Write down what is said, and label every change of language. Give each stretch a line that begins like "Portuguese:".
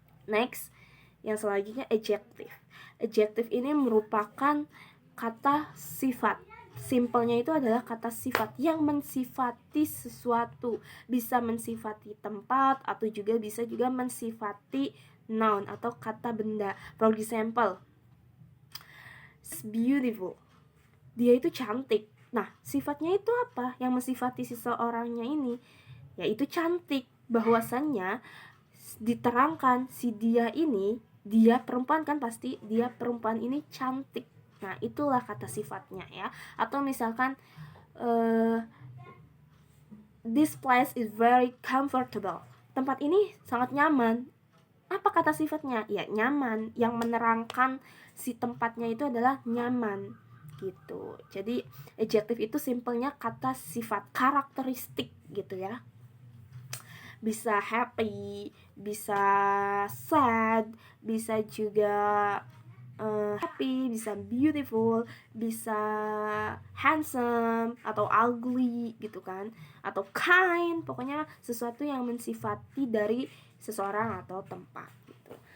Indonesian: Next, yang selanjutnya adjective. Adjective ini merupakan kata sifat. Simpelnya itu adalah kata sifat yang mensifati sesuatu. Bisa mensifati tempat atau juga bisa juga mensifati noun atau kata benda.
English: For example, it's beautiful.
Indonesian: Dia itu cantik. Nah, sifatnya itu apa yang mensifati seseorangnya ini? Yaitu cantik. Bahwasannya diterangkan si dia ini, dia perempuan kan, pasti dia perempuan ini cantik. Nah, itulah kata sifatnya ya. Atau misalkan
English: this place is very comfortable.
Indonesian: Tempat ini sangat nyaman. Apa kata sifatnya? Ya, nyaman. Yang menerangkan si tempatnya itu adalah nyaman gitu. Jadi adjective itu simpelnya kata sifat, karakteristik gitu ya. Bisa happy, bisa sad, bisa juga happy, bisa beautiful, bisa handsome atau ugly gitu kan, atau kind, pokoknya sesuatu yang mensifati dari seseorang atau tempat gitu.